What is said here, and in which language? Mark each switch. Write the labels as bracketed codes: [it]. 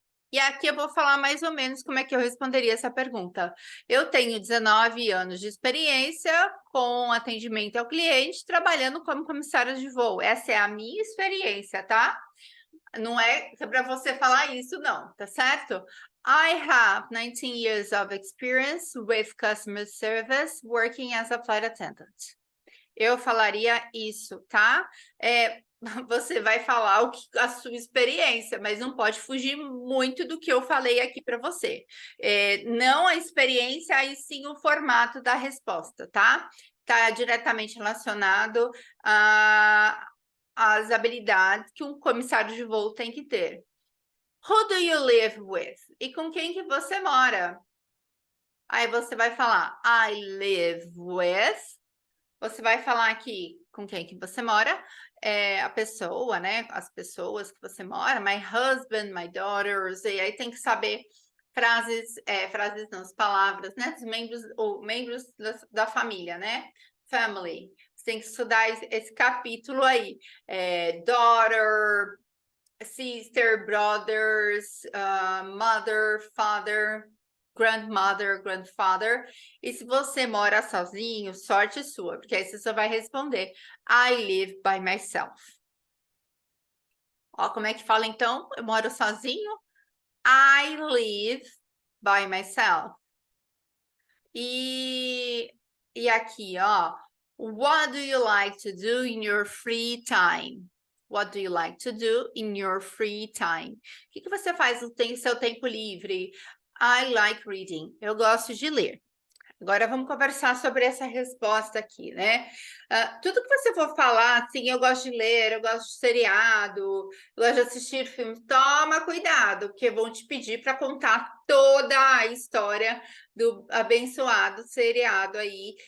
[pt] E aqui eu vou falar mais ou menos como é que eu responderia essa pergunta. Eu tenho 19 anos de experiência com atendimento ao cliente, trabalhando como comissária de voo. Essa é a minha experiência, tá? Não é para você falar isso, não, tá certo? [en] I have 19 years of experience with customer service working as a flight attendant. [pt] Eu falaria isso, tá? Você vai falar a sua experiência, mas não pode fugir muito do que eu falei aqui para você. Não a experiência, e sim o formato da resposta, tá? Está diretamente relacionado às habilidades que um comissário de voo tem que ter. [en] Who do you live with? [pt] E com quem que você mora? Aí você vai falar, [en] I live with. [pt] Você vai falar aqui com quem que você mora, a pessoa, né? As pessoas que você mora, [en] my husband, my daughters, [pt] e aí tem que saber frases não, as palavras, né? Os membros da família, né? Family. Você tem que estudar esse capítulo aí. [en] Daughter, sister, brothers, mother, father, grandmother, grandfather. [pt] E se você mora sozinho, sorte sua, porque aí você só vai responder [en] I live by myself. [pt] Ó, como é que fala então? Eu moro sozinho? [en] I live by myself. [pt] E aqui, ó. [en] What do you like to do in your free time? What do you like to do in your free time? [pt] O que você faz no seu tempo livre? [en] I like reading. [pt] Eu gosto de ler. Agora vamos conversar sobre essa resposta aqui, né? Tudo que você for falar, assim, eu gosto de ler, eu gosto de seriado, eu gosto de assistir filmes, toma cuidado, porque vão te pedir para contar toda a história do abençoado seriado aí.